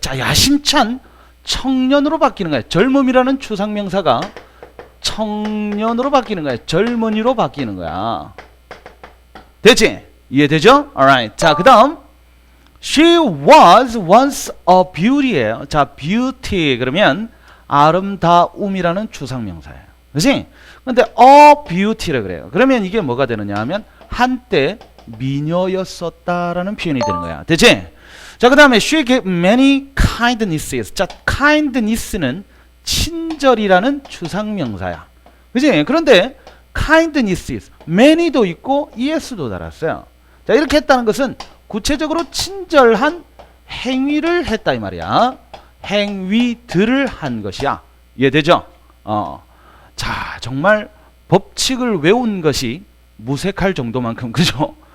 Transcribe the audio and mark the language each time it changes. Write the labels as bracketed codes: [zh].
[ko] 자, 야심찬 청년으로 바뀌는 거야. 젊음이라는 추상명사가 청년으로 바뀌는 거야. 젊은이로 바뀌는 거야. 됐지? 이해되죠? alright. 자, 그 다음 [en] she was once a beauty예요. [ko] 자, beauty 그러면 아름다움이라는 추상명사예요. 그치? 근데 a beauty라 그래요. 그러면 이게 뭐가 되느냐 하면 한때 미녀였었다라는 표현이 되는 거야. 됐지? 자, 그 다음에 [en] she gave many kindnesses. [ko] 자, kindness는 친절이라는 추상명사야. 그치? 그런데 kindnesses, many도 있고 es도 달았어요. 자, 이렇게 했다는 것은 구체적으로 친절한 행위를 했다 이 말이야. 행위들을 한 것이야. 이해되죠? 자, 정말 법칙을 외운 것이 무색할 정도만큼, 그죠?